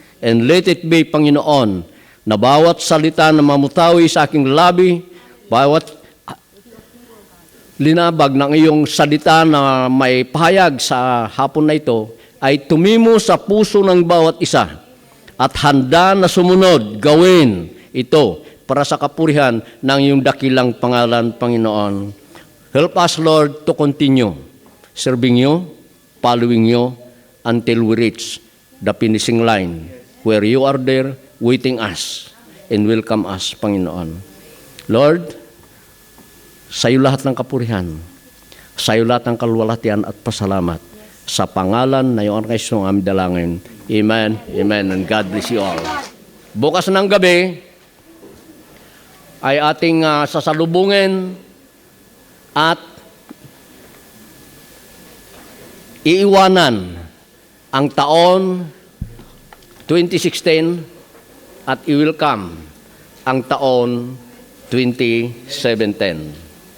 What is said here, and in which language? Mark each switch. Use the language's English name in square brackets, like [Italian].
[English] And let it be, [Filipino] Panginoon, na bawat salita na mamutawi sa aking labi, bawat linabag ng iyong salita na may pahayag sa hapon na ito, ay tumimo sa puso ng bawat isa at handa na sumunod, gawin ito para sa kapurihan ng iyong dakilang pangalan, Panginoon. [English] Help us, Lord, to continue serving you, following you, until we reach the finishing line where you are there waiting us and welcome us, Panginoon. [Filipino] Lord, sa iyo lahat ng kapurihan, sa iyo lahat ng kalwalhatian at pasalamat, sa pangalan na iyong Kristo ang aming dalangin. [English] Amen, amen, and God bless you all. [Filipino] Bukas ng gabi ay ating sasalubungin at iiwanan ang taon 2016 at i-welcome ang taon 2017.